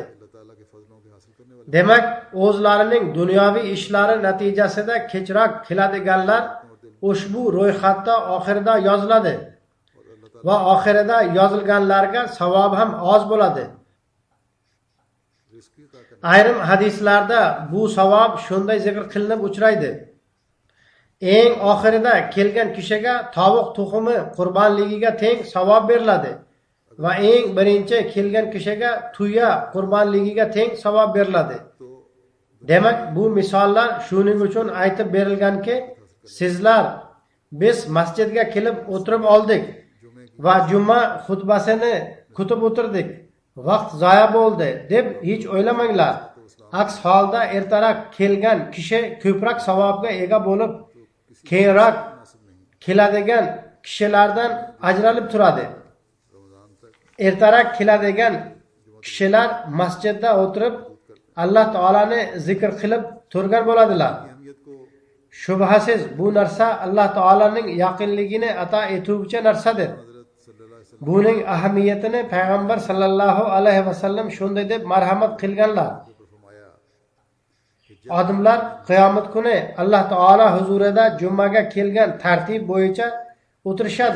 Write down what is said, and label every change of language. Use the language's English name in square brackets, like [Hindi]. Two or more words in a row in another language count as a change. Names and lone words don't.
[Urdu] اللہ تعالیٰ کے فضلوں کے حاصل کرنے والے [Uzbek] Demak, o'zlarining dunyoviy ishlari natijasida kechroq keladiganlar ushbu ro'yxatda oxirida yoziladi va oxirida yozilganlarga savob ham oz bo'ladi. [Urdu] رزق کی طاقت [Uzbek] Ayrim hadislarda bu savob shunday zikr qilinib uchraydi. Eng oxirida kelgan kishiga tovuq tuxumi qurbonligiga teng savob beriladi va eng birinchi kelgan kishiga tuya qurbonligiga teng savob beriladi. [Urdu] تو [Uzbek] Demak, bu misollar shuning uchun aytib berilganki, sizlar biz masjidga kelib o'tirib oldik va juma xutbasini kutib o'tirdik. Vaqt zoya bo'ldi deb hech o'ylamanglar. Aks holda ertaroq kelgan kishi ko'proq savobga ega bo'lib, keyinroq keladigan kishilardan ajralib turadi. [Urdu] رمضان تک [Uzbek] Ertaroq keladigan kishilar masjidda o'tirib Alloh taolani zikr qilib turgan bo'ladilar. [Urdu] اہمیت کو [Uzbek] Shubhasiz bu narsa Alloh taolaning yaqinligini ato etuvchi narsadir. [Arabic] حضرة صلى الله عليه [Uzbek] buning ahamiyatini payg'ambar [Arabic] صلى الله عليه وسلم [Uzbek] shunday deb marhamat qilganlar. Odamlar qiyomat kuni Alloh taolo huzurida jumaga kelgan tartib bo'yicha o'tirishadi.